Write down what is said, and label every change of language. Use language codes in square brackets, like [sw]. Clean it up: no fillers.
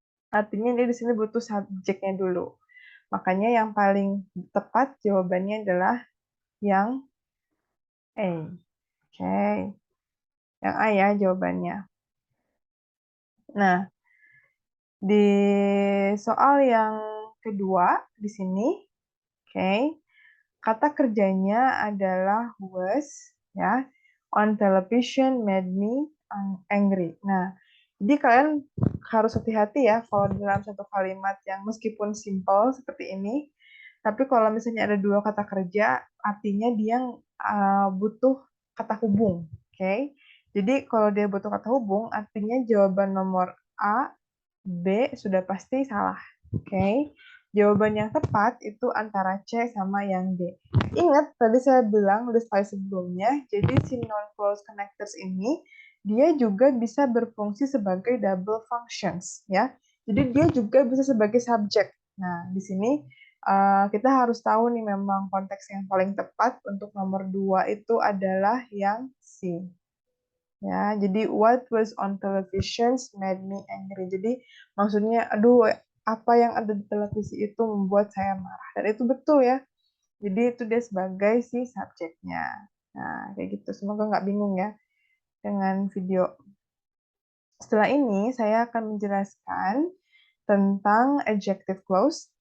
[id] Artinya dia di sini butuh subjeknya dulu. Makanya yang paling tepat jawabannya adalah yang A. Oke. Yang A ya jawabannya. Nah, di soal yang kedua di sini, oke, kata kerjanya adalah was, ya. [en] On television made me angry. [id] Nah, jadi kalian harus hati-hati ya kalau dalam satu kalimat yang meskipun simple seperti ini, tapi kalau misalnya ada dua kata kerja, artinya dia butuh kata hubung. Oke. Jadi kalau dia butuh kata hubung, artinya jawaban nomor A, B sudah pasti salah. Oke. Jawaban yang tepat itu antara C sama yang D. Ingat, tadi saya bilang di slide sebelumnya, jadi si non-close connectors ini, dia juga bisa berfungsi sebagai double functions, ya. Jadi dia juga bisa sebagai subjek. Nah, di sini kita harus tahu nih memang konteks yang paling tepat untuk nomor 2 itu adalah yang C. Ya, jadi [en] what was on television made me angry. [id] Jadi maksudnya, aduh, apa yang ada di televisi itu membuat saya marah. Dan itu betul ya. Jadi itu dia sebagai si subjeknya. Nah, kayak gitu. Semoga nggak bingung ya dengan video. Setelah ini, saya akan menjelaskan tentang adjective clause.